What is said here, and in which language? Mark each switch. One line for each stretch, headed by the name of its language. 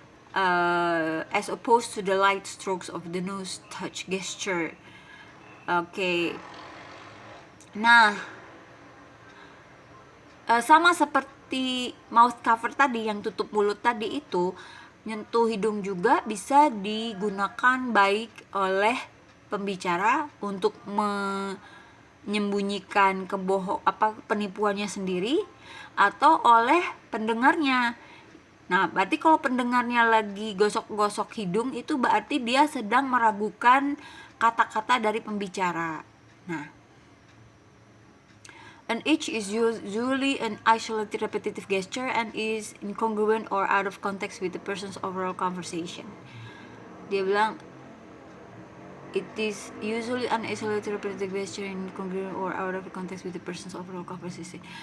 English: As opposed to the light strokes of the nose touch gesture. Oke.
Indonesian: Nah, sama seperti mouth cover tadi yang tutup mulut tadi itu, nyentuh hidung juga bisa digunakan baik oleh pembicara untuk menyembunyikan penipuannya sendiri atau oleh pendengarnya. Nah, berarti kalau pendengarnya lagi gosok-gosok hidung itu berarti dia sedang meragukan kata-kata dari pembicara.
English: Nah, an itch is usually an isolated repetitive gesture and is incongruent or out of context with the person's overall conversation.
Indonesian: Dia bilang
English: it is usually an isolated repetitive gesture incongruent or out of context with the person's overall conversation.